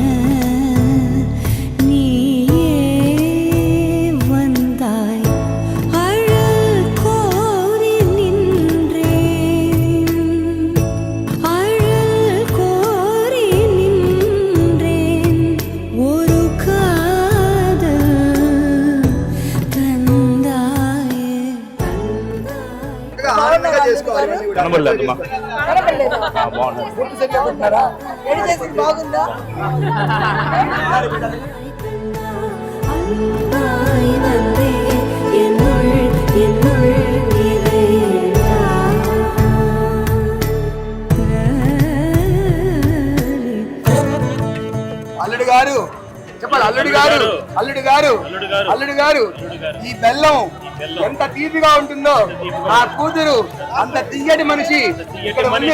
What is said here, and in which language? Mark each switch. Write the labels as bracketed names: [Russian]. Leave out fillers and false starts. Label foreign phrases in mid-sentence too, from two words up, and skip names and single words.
[Tamil] நீயே வந்தாய் அழல் கோரி நின்றேன் அழல் கோரி நின்றேன் ஒரு காதல் தந்தாயே [Telugu] కనబడలేదమ్మా బాగుందా? [Tamil] அன்பாய் வந்தே என்னுள் [Telugu] అల్లుడు గారు చెప్పాలి. అల్లుడు గారు అల్లుడు గారు అల్లుడు గారు ఈ బెల్లం ఎంత తీపిగా ఉంటుందో ఆ కూతురు అంత తీయటి మనిషి ఇక్కడ ఉంది.